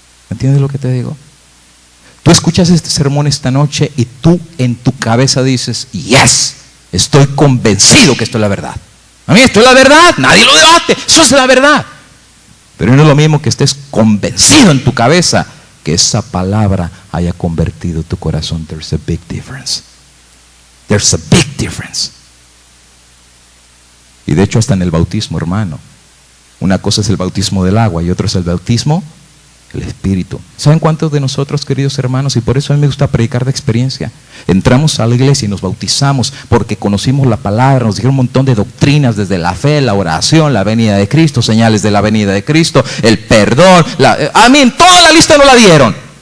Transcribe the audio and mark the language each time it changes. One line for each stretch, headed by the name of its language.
Spanish: ¿Entiendes lo que te digo? Tú escuchas este sermón esta noche y tú en tu cabeza dices, yes, estoy convencido que esto es la verdad. A mí esto es la verdad, nadie lo debate, eso es la verdad. Pero no es lo mismo que estés convencido en tu cabeza que esa palabra haya convertido tu corazón.
English: There's a big difference. There's a big difference.
Spanish: Y de hecho hasta en el bautismo, hermano. Una cosa es el bautismo del agua y otro es el bautismo El Espíritu. ¿Saben cuántos de nosotros, queridos hermanos? Y por eso a mí me gusta predicar de experiencia. Entramos a la iglesia y nos bautizamos porque conocimos la palabra, nos dijeron un montón de doctrinas, desde la fe, la oración, la venida de Cristo, señales de la venida de Cristo, el perdón, amén, toda la lista nos la dieron.